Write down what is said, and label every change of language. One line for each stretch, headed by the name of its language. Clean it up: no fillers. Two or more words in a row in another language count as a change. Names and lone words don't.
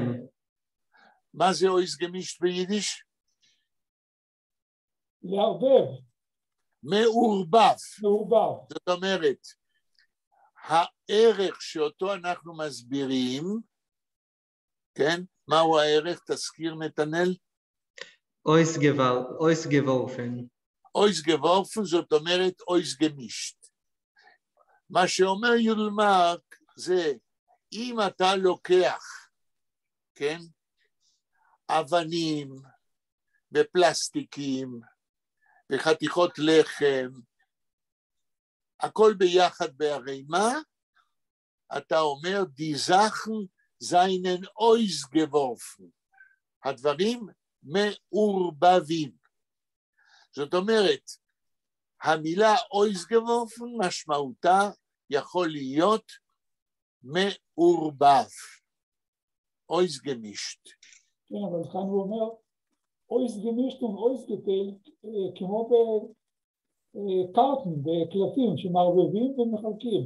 Hebrew: מה זה
Yiddish: אויס גמישט
Hebrew: ביידיש? לערבב. מעורבב. מעורבב. זאת אומרת, הערך שאותו אנחנו מסבירים, כן? מהו הערך? תזכיר נתנאל?
Yiddish: אויס גוורפן. אויס גוורפן
Hebrew: זאת אומרת
Yiddish: אויס גמישט.
Hebrew: מה שאומר יודלמרק זה, אם אתה לוקח, כן? אבנים ופלסטיקים וחתיכות לחם, הכל ביחד בערימה, אתה אומר,
Yiddish: די זאכן זיינן אויס גוורפן.
Hebrew: הדברים מעורבבים. זאת אומרת, המילה
Yiddish: אויס גוורפן
Hebrew: משמעותה יכול להיות מעורבב.
Yiddish: אויס גמישט.
Hebrew: כן, אבל כאן הוא אומר,
Yiddish: אויס גמישט ואויס גטיילט,
Hebrew: כמו בקרטון, בקלפים שמערבבים ומחלקים.